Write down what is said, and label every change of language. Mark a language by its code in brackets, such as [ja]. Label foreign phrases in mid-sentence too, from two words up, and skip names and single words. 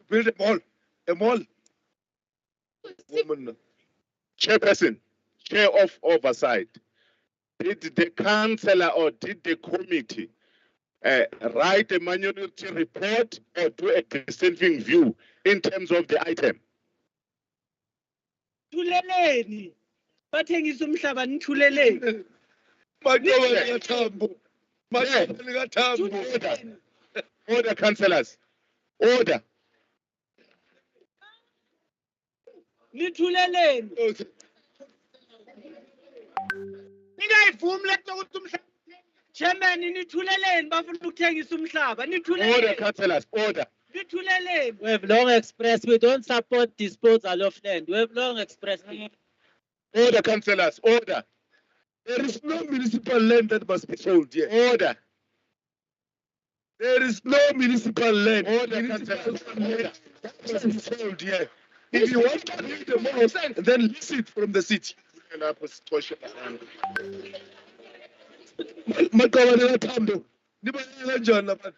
[en] Build a mall. A mall. Woman. Chairperson, Chair of Oversight, did the councillor or did the committee write a minority report or do a dissenting view in terms of the item? [zu] Thuleleni. Bathengisa umhlaba nithuleleni. Madoba likaThambo. Madoba likaThambo. [en] Order, councillors. Order. [zu] Nithuleleni. Ningayivumi leto ukuthi umhlaba. Chairman, nithuleleni bafuna ukuthengisa umhlaba. [en] Order, [zu] Nithuleleni. [en] councillors. Order. [zu] Nithuleleni. [en] We have long expressed we don't support disposal of land. We have long expressed it. Order, councillors. Order. There is no municipal land that must be sold here. Order. There is no municipal land. Order, councillors. Order. That must be sold here. If you want to leave the mall, then lease it from the city. [zu] Madoba likaThambo. Nibaleka kanjani abantu?